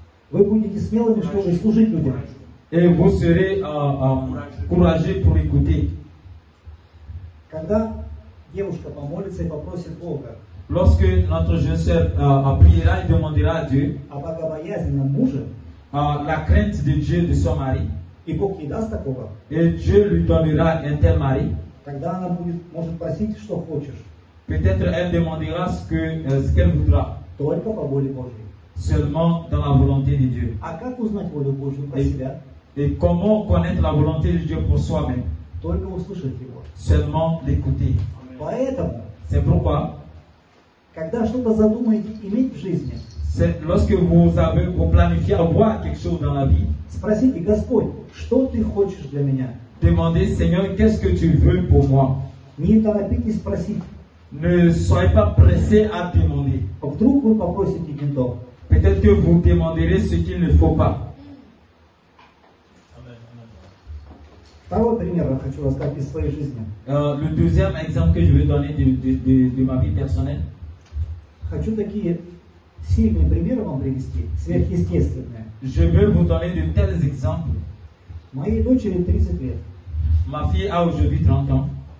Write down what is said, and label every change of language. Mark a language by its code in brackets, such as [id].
[ru] Вы будете смелыми, чтобы служить людям. [fr] vous serez courageux pour écouter. [ru] Когда девушка помолится и попросит Бога [fr] Lorsque notre jeune sœur priera et demandera à Dieu [ru] о богобоязненном муже, [fr] la crainte de Dieu de son mari, [ru] и Бог ей даст такого, [fr] et Dieu lui donnera un tel mari, [ru] тогда она может просить, что хочешь, [fr] peut-être elle demandera ce qu'elle voudra, [ru] только по воле Божьей. [fr] seulement dans la volonté de Dieu. [ru] А как узнать волю Божью про себя? [fr] Et comment connaître la volonté de Dieu pour soi-même? [ru] Только услышать Его. [fr] Seulement l'écouter. [ru] Поэтому, [fr] C'est pourquoi, [ru] когда что-то задумаете иметь в жизни, [fr] c'est lorsque vous planifiez avoir quelque chose dans la vie, [ru] спросите, Господь, что Ты хочешь для меня? [fr] demandez, Seigneur, qu'est-ce que tu veux pour moi? [ru] Не торопитесь спросить. [fr] Ne soyez pas pressé à demander. [ru] Вдруг вы попросите не то. [fr] Peut-être que vous demanderez ce qu'il ne faut pas. [ru] Второй пример я хочу рассказать из своей жизни. [fr] Le deuxième exemple que je vais donner de ma vie personnelle, [ru] Хочу такие сильные примеры вам привести, сверхъестественные. [fr] je veux vous donner de tels exemples. [ru] Моей дочери 30 лет. [fr] Ma fille a aujourd'hui 30 ans